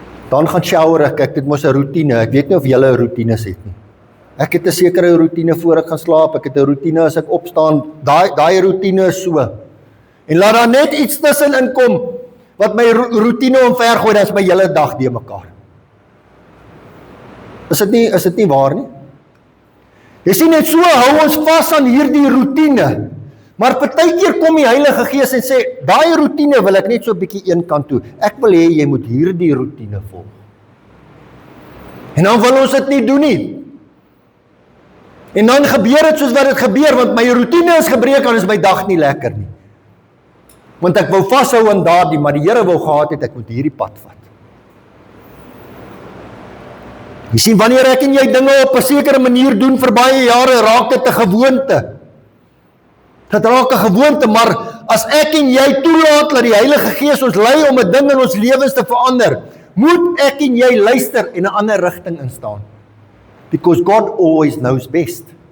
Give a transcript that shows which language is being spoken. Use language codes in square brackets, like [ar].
[af] Dan gaan shower ek het mos 'n roetine, ek weet nie of julle 'n roetines het nie. Ek het 'n sekere roetine voor ek gaan slaap, ek het 'n roetine as ek opstaan, daai roetine is so. En laat daar net iets tussenin kom, wat my roetine omvergooi, dan is my hele dag de mekaar. Is dit nie waar nie? Jy sien, net so hou ons vas aan hierdie roetine, maar partykeer kom die Heilige Gees en sê, daai roetine wil ek net so 'n bietjie een kant toe, ek wil hê jy moet hierdie roetine volg. En dan wil ons dit nie doen nie. En dan gebeur dit soos wat dit gebeur, want my roetine is gebreek, dan is my dag nie lekker nie. Want ek wou vashou aan daardie, maar die Here wou gehad het, ek moet hierdie pad vat. Jy sien, wanneer ek en jy dinge op 'n sekere manier doen vir baie jare, raak dit 'n gewoonte. Dit raak 'n gewoonte, maar as ek en jy toelaat dat die Heilige Gees ons lei om 'n ding in ons lewens te verander, moet ek en jy luister en 'n ander rigting instaan. [en] Because God always knows best.